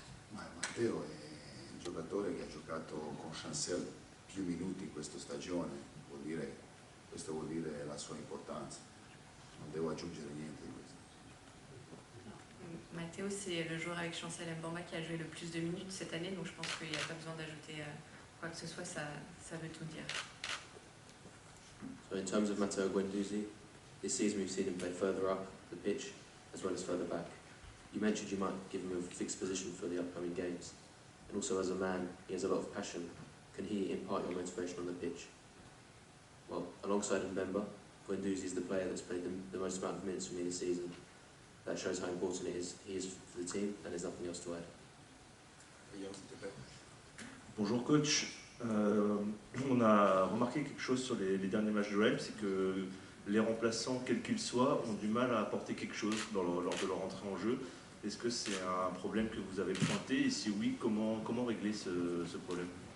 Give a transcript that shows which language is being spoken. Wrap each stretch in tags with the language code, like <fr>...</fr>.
<it>Matteo è un giocatore che ha giocato con Chancel più minuti in questa stagione, questo vuol dire la sua importanza, non devo aggiungere niente di questo.</it> <fr>Matteo, c'est le joueur avec Chancel Mbamba qui a joué le plus de minutes cette année, donc je pense qu'il n'y a pas besoin d'ajouter quoi que ce soit, ça veut tout dire.</fr> <en>So in terms of Matteo Guendouzi, this season we've seen him play further up the pitch as well as further back. You mentioned you might give him a fixed position for the upcoming games. And also as a man, he has a lot of passion. Can he impart your motivation on the pitch? Well, alongside Mbemba, Guendouzi is the player that's played the most amount of minutes for me this season. That shows how important he is for the team, and there's nothing else to add.</en> <fr>Guillaume, s'il te plaît. Bonjour coach, on a remarqué quelque chose sur les derniers matchs de l'OM, c'est que les remplaçants, quels qu'ils soient, ont du mal à apporter quelque chose lors de leur entrée en jeu. Est-ce que c'est un problème que vous avez pointé? Et si oui, comment régler ce problème?</fr>